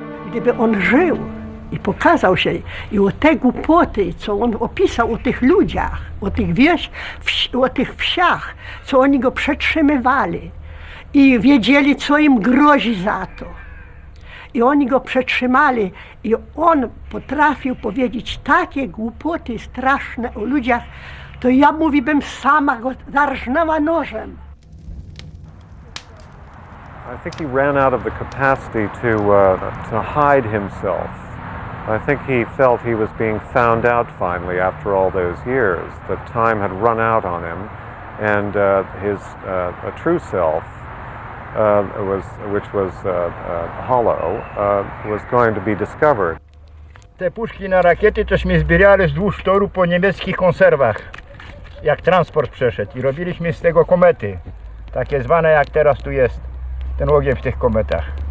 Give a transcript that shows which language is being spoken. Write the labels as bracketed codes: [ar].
[pl] Gdyby on żył i pokazał się, i o te głupoty, co on opisał o tych ludziach, o tych wsiach, co oni go przetrzymywali i wiedzieli, co im grozi za to. I oni go przetrzymali i on potrafił powiedzieć takie głupoty straszne o ludziach, to ja mówiłbym sama go zarżnęła nożem. [en] I think he ran out of the capacity to hide himself. I think he felt he was being found out finally after all those years, that time had run out on him, and his true self, which was hollow, was going to be discovered. [pl] Te puszki na rakiety tośmy zbierali wzdłuż toru po niemieckich konserwach, jak transport przeszedł, i robiliśmy z tego komety, takie zwane jak teraz tu jest, ten ogień w tych kometach.